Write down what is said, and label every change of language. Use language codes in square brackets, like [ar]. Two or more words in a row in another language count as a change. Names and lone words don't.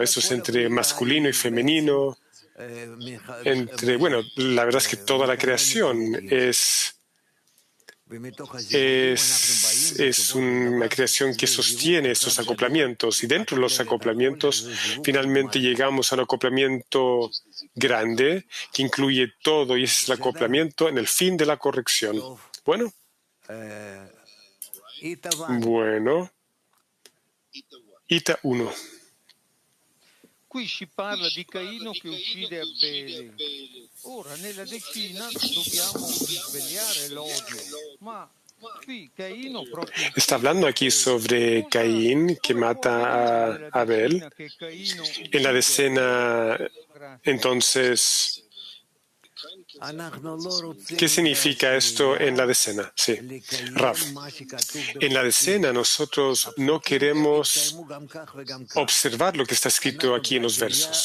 [es] Eso es entre masculino y femenino. La verdad es que toda la creación es una creación que sostiene estos acoplamientos, y dentro de los acoplamientos finalmente llegamos a un acoplamiento grande que incluye todo, y ese es el acoplamiento en el fin de la corrección. Bueno, Ita 1. [it] Qui si parla di Caino che uccide Abele. Ora, nella decina dobbiamo risvegliare l'odio, ma qui Caino proprio... [es] Está hablando aquí sobre Caín, que mata a Abel. En la decena, entonces, ¿qué significa esto en la decena? Sí, Rav. En la decena nosotros no queremos observar lo que está escrito aquí en los versos.